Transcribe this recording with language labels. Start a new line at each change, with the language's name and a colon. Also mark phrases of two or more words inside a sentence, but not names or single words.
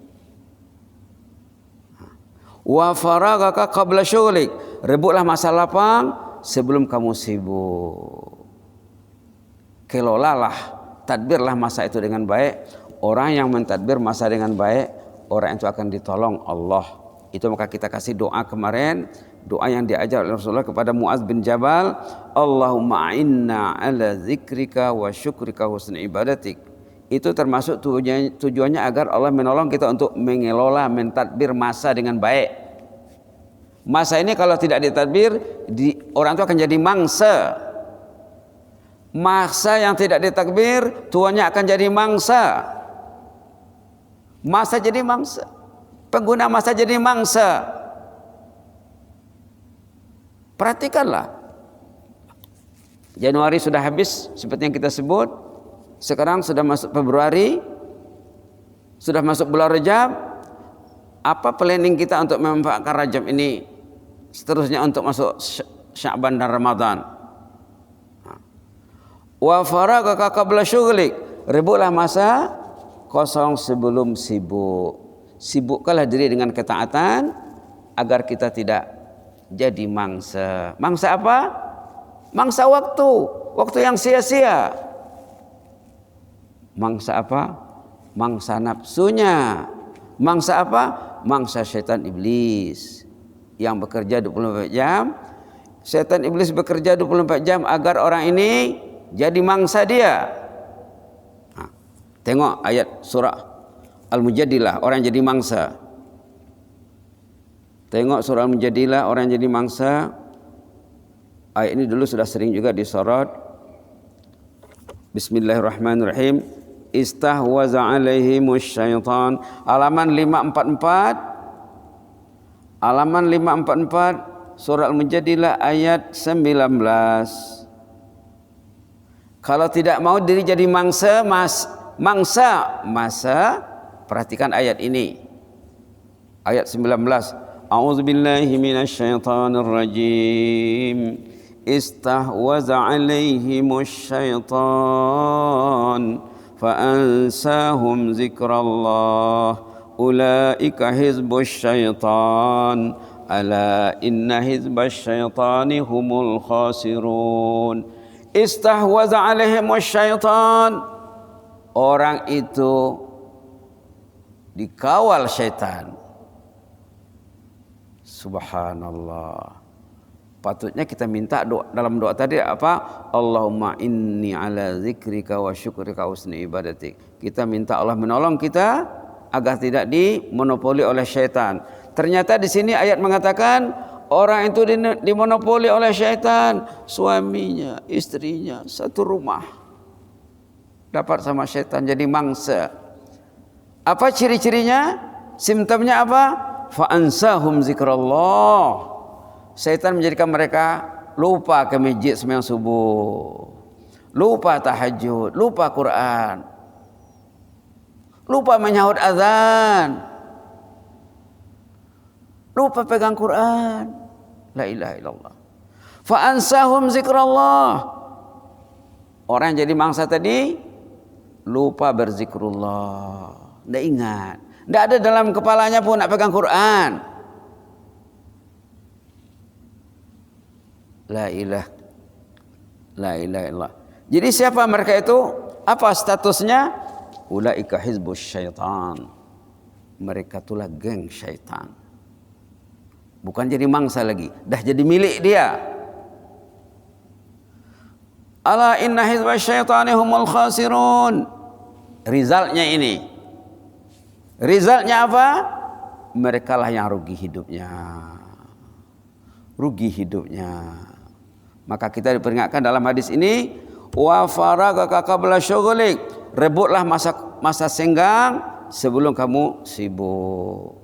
Arabic: وفراغك قبل شغلك,
Malay: rebutlah masa lapang sebelum kamu sibuk. Kelolalah, tadbirlah masa itu dengan baik. Orang yang mentadbir masa dengan baik, orang itu akan ditolong Allah. Itu maka kita kasih doa kemarin, doa yang diajar oleh Rasulullah kepada Muaz bin Jabal,
Arabic: اللهم أعنا على ذكرك وشكرك حسن عبادتك.
Malay: Itu termasuk tujuannya agar Allah menolong kita untuk mengelola, mentadbir masa dengan baik. Masa ini kalau tidak ditadbir, orang itu akan jadi mangsa. Masa yang tidak ditadbir, tuannya akan jadi mangsa. Masa jadi mangsa, pengguna masa jadi mangsa. Perhatikanlah, Januari sudah habis seperti yang kita sebut, sekarang sudah masuk Februari, sudah masuk bulan Rajab. Apa planning kita untuk memanfaatkan Rajab ini, seterusnya untuk masuk Sya'ban dan Ramadan?
Arabic: وفراغك قبل شغلك,
Malay: rebutlah masa kosong sebelum sibuk. Sibukkanlah diri dengan ketaatan agar kita tidak jadi mangsa. Mangsa apa? Mangsa waktu, waktu yang sia-sia. Mangsa apa? Mangsa nafsunya. Mangsa apa? Mangsa syaitan iblis yang bekerja 24 jam. Syaitan iblis bekerja 24 jam agar orang ini jadi mangsa dia. Tengok ayat surah Al-Mujadilah, orang jadi mangsa. Tengok surah Al-Mujadilah, orang jadi mangsa. Ayat ini dulu sudah sering juga disorot.
Arabic: بسم الله الرحمن الرحيم. استحوذ عليهم الشيطان.
Malay: Halaman 544. Halaman 544 surah Al-Mujadilah ayat 19. Kalau tidak mau diri jadi mangsa, perhatikan ayat ini. Ayat 19.
Arabic: أعوذ بالله من الشيطان الرجيم. استحوذ عليهم الشيطان فأنساهم ذكر الله أولئك حزب الشيطان ألا إن حزب الشيطان هم الخاسرون. استحوذ عليهم الشيطان,
Malay: orang itu dikawal syaitan. Subhanallah. Patutnya kita minta doa, dalam doa tadi apa?
Arabic: اللهم إني على ذكرك وشكرك وحسن عبادتك.
Malay: Kita minta Allah menolong kita agar tidak dimonopoli oleh syaitan. Ternyata di sini ayat mengatakan orang itu dimonopoli oleh syaitan, suaminya, istrinya, satu rumah. Dapat sama syaitan jadi mangsa. Apa ciri-cirinya? Simptomnya apa?
Arabic: فأنساهم ذكر الله.
Malay: Syaitan menjadikan mereka lupa ke masjid sembahyang subuh, lupa tahajud, lupa Quran, lupa menyahut azan, lupa pegang Quran.
Arabic: لا إله إلا الله. فأنساهم ذكر الله.
Malay: Orang yang jadi mangsa tadi lupa berzikrullah, tidak ingat, tidak ada dalam kepalanya pun nak pegang Quran.
Arabic: لا إله إلا الله.
Malay: Jadi siapa mereka itu? Apa statusnya?
Arabic: أولئك حزب الشيطان.
Malay: Mereka itulah geng syaitan. Bukan jadi mangsa lagi, dah jadi milik dia.
Arabic: ألا إن حزب الشيطان هم الخاسرون.
Malay: Resultnya ini. Resultnya apa? Mereka lah yang rugi hidupnya. Rugi hidupnya. Maka kita diperingatkan dalam hadis ini,
Arabic: وفراغك قبل شغلك.
Malay: Rebutlah masa senggang sebelum kamu sibuk.